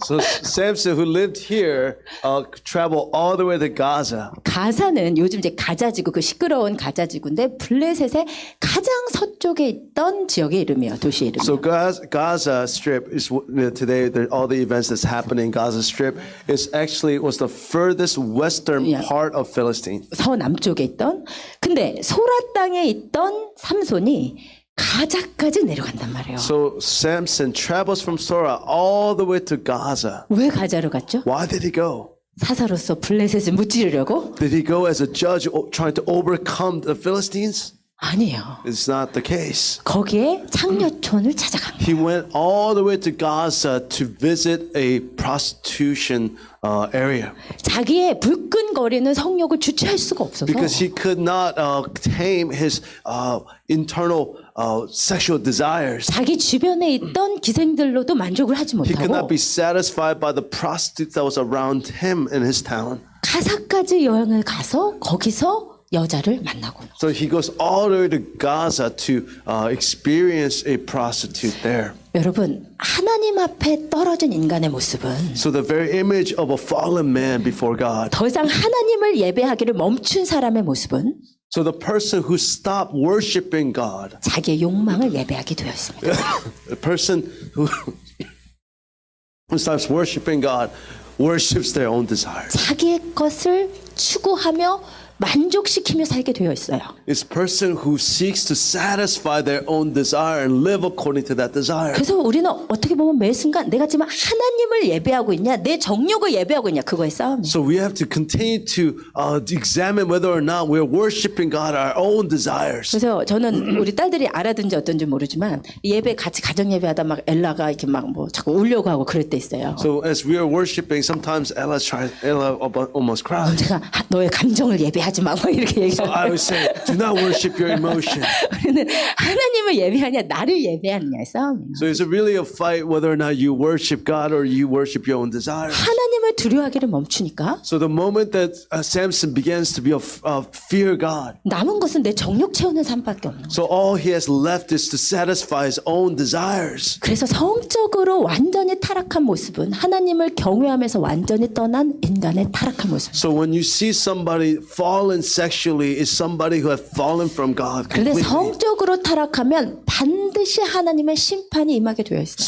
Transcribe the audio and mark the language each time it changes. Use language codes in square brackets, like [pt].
[en] So Samson, who lived here, traveled all the way to Gaza. [ko] 가사는 요즘 이제 가자지구 그 시끄러운 가자지구인데 블레셋의 가장 서쪽에 있던 지역의 이름이에요. 도시 이름. [en] So Gaza Strip is today. All the events that's happening in Gaza Strip was the furthest western Yeah. part of Philistine. [ko] 서남쪽에 있던. 근데 소라 땅에 있던 삼손이 가자까지 내려간단 말이에요. [en] So Samson travels from Sora all the way to Gaza. [ko] 왜 가자로 갔죠? [en] Why did he go? [ko] 사사로서 블레셋을 무찌르려고? [en] Did he go as a judge trying to overcome the Philistines? [ko] 아니에요. [en] It's not the case. [ko] 거기에 창녀촌을 찾아간 거예요. [en] He went all the way to Gaza to visit a prostitution area [ko] 자기의 불끈거리는 성욕을 주체할 수가 없어서 [en] because he could not tame his internal sexual desires. [ko] 자기 주변에 있던 기생들로도 만족을 하지 [en] He could not [ko] 못하고 [en] be satisfied by the prostitutes that was around him in his town. [ko] 가사까지 여행을 가서 거기서 여자를 만나고 [en] So he goes all the way to Gaza to experience a prostitute there. [ko] 여러분 하나님 앞에 떨어진 인간의 모습은 [en] So the very image of a fallen man before God. [ko] 더 이상 하나님을 예배하기를 멈춘 사람의 모습은 [en] So the person who stopped worshiping God, [ko] 자기의 욕망을 예배하게 되었습니다. [en] the person who stops worshiping God, worships their own desires. [ko] 자기의 것을 추구하며 만족시키며 살게 되어 있어요. [en] It's a person who seeks to satisfy their own desire and live according to that desire. [ko] 그래서 우리는 어떻게 보면 매 순간 내가 지금 하나님을 예배하고 있냐 내 정욕을 예배하고 있냐 그거의 싸움이에요. [en] So we have to continue to examine whether or not we're worshiping God our own desires. [ko] 그래서 저는 우리 딸들이 알아듣는지 어떤지 모르지만 예배 같이 가정 예배하다 막 엘라가 이렇게 막 뭐 자꾸 울려고 하고 그럴 때 있어요. [en] So as we are worshiping, sometimes Ella almost cries. [ko] 제가 너의 감정을 예배하지 마 뭐 이렇게 [en] So [ko] 얘기하고 [en] I would say, do not worship your emotion. [ko] 우리는 하나님을 예배하냐 나를 예배하느냐의 싸움이에요. [en] So it's really a fight whether or not you worship God or you worship your own desires. [ko] 하나님을 두려워하기를 멈추니까 [en] So the moment that Samson begins to fear God, [ko] 남은 것은 내 정욕 채우는 삶밖에 없는 거예요. [en] so all he has left is to satisfy his own desires. [ko] 그래서 성적으로 완전히 타락한 모습은 하나님을 경외하면서 완전히 떠난 인간의 타락한 모습. [en] So when you see somebody fallen sexually, is somebody who has fallen from God [ko] 그런데 [en] completely. [ko] 성적으로 타락하면 반드시 하나님의 심판이 임하게 되어 있어요.